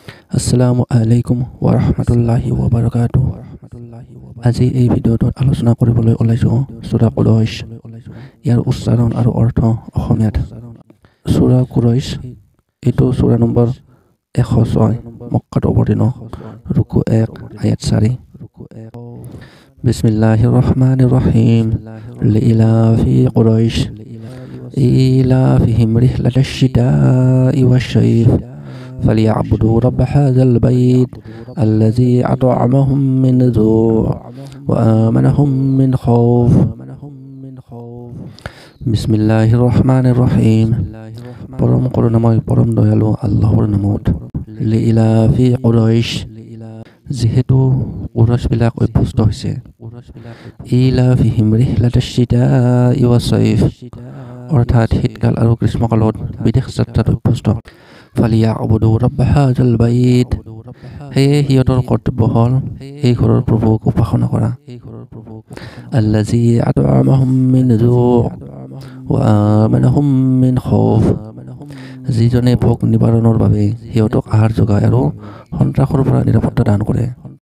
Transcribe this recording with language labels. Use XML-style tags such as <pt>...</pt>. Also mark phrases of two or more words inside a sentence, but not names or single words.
<ar>السلام عليكم ورحمة الله وبركاته.</ar> <as>আজি এই ভিডিঅ'টোত আলোচনা কৰিবলৈ ওলাইছোঁ সূৰা কুৰাইশ। ইয়াৰ উচ্চাৰণ আৰু অৰ্থ অসমীয়াত। সূৰা কুৰাইশ এইটো সূৰা নম্বৰ 106 মক্কাত অৱতীৰ্ণ। ৰুকু 1 আয়াত 4।</as> <ar>بسم الله الرحمن الرحيم. لإيلاف قريش إيلافهم رحلة الشتاء والصيف فليعبدوا رب هذا البيت الذي أطعمهم من جوع وآمنهم من خوف بسم الله الرحمن الرحيم</ar> <as>পৰম করুণাময় পৰম দয়ালু আল্লাহৰ নামত।</as> <ar>لإيلاف قريش</ar> <as>যেহেতু কুৰাইশবিলাক অভ্যস্ত হৈছে</as> <ar>إيلافهم رحلة الشتاء والصيف</ar> <as>অৰ্থাৎ শীতকাল আৰু গ্ৰীষ্মকালত বিদেশ যাত্ৰাত অভ্যস্ত।</as> <ar>فليعبدوا رب هذا البيت</ar> <as>সেয়ে সিহঁতৰ কৰ্তব্য হ'ল এই ঘৰৰ প্ৰভুক উপাসনা কৰা।</as> <ar>الذي أطعمهم من جوع وآمنهم من خوف</ar> <as>যিজনে ভোক নিবাৰণৰ বাবে সিহঁতক আহাৰ যোগায় আৰু সন্ত্ৰাসৰ পৰা নিৰাপত্তা দান কৰে।</as>